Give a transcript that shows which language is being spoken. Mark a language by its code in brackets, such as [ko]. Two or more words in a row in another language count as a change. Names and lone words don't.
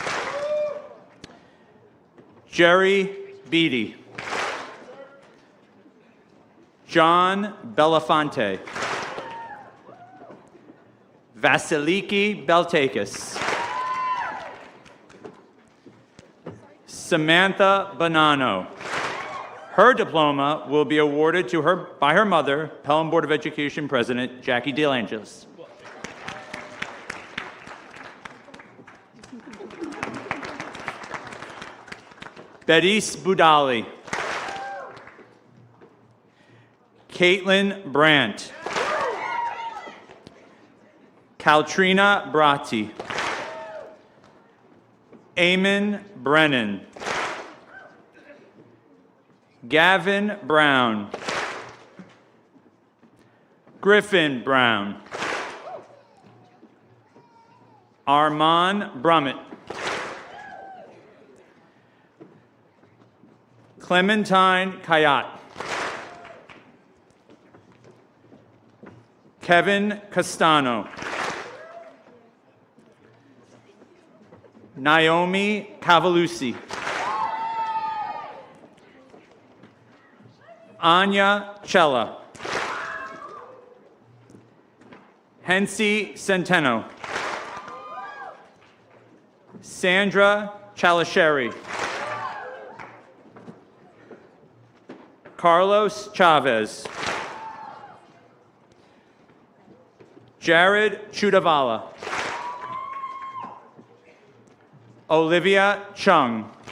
[en] Jerry Beatty. John Belafonte. Vasiliki Beltakis. Samantha Bonanno. Her diploma will be awarded to her by her mother, Pelham Board of Education President Jackie DeLangelis. Bedis Budali. Caitlin Brandt. Caltrina Bratti. Eamon Brennan. Gavin Brown. Griffin Brown. Armand Brummett. Clementine Kayat. Kevin Castano. Naomi Cavalusi. Anya Cella. Hensi Centeno. Sandra Chalasheri. Carlos Chavez. Jared Chudavala. Olivia Chung.